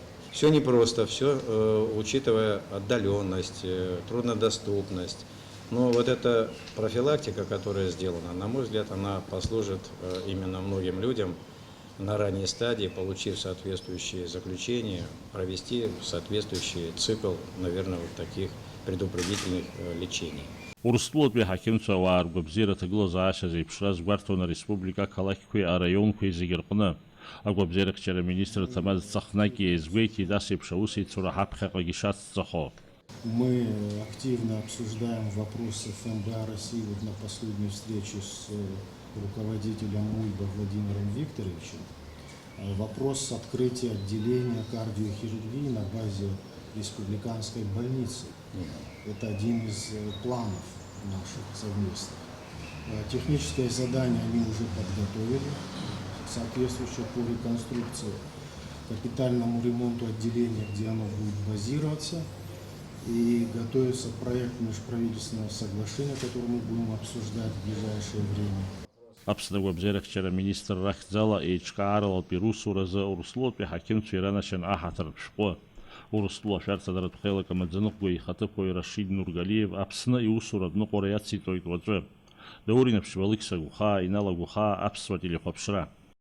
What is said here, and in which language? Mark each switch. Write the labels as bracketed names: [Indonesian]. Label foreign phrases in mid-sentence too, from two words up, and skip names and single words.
[Russian] Все непросто, все учитывая отдаленность, труднодоступность. Но вот эта профилактика, которая сделана, на мой взгляд, она послужит именно многим людям на ранней стадии, получив соответствующие заключения, провести соответствующий цикл, наверное, вот таких предупредительных лечений. [Abkhazian] Урыстәылатәи аҳақьымцәа ауаа ргәабзиара аҭагылазаашьа зеиԥшра згәарҭон ареспублика ақалақьқәеи араионқәеи зегьы рҟны. Агәабзиарахьчара министр Ҭамаз Ҵахнаки иазгәеиҭеит ас еиԥш аусеицура ҳаԥхьаҟагьы ишацҵахо. [Russian] Мы активно обсуждаем вопросы ФМБА России вот на последней встрече с руководителем МУИБа Владимиром Викторовичем. Вопрос открытия отделения кардиохирургии на базе республиканской больницы. Это один из планов наших совместных. Техническое задание они уже подготовили, соответствующее по реконструкции, капитальному ремонту отделения, где оно будет базироваться. И готовится проект межправительственного соглашения, который мы будем обсуждать в ближайшее время. [Abkhazian] Аԥсны агәабзиарахьчара министр рахьӡала еиҿкааралатәи русуразы Урыстәылатәи аҳақьымцәа иранашьан аҳаҭыратә шәҟәы. Урыстәыла ашәарҭадаратә хеилак амаӡаныҟәгаҩ ихаҭыԥуаҩ Рашид Нургалиев Аԥсны иусура дныҟәара иациҵоит уаҵәы. Даурин Аԥшьбалықь сагәхаа, иналагәхаа аԥсуа телехәаԥшра.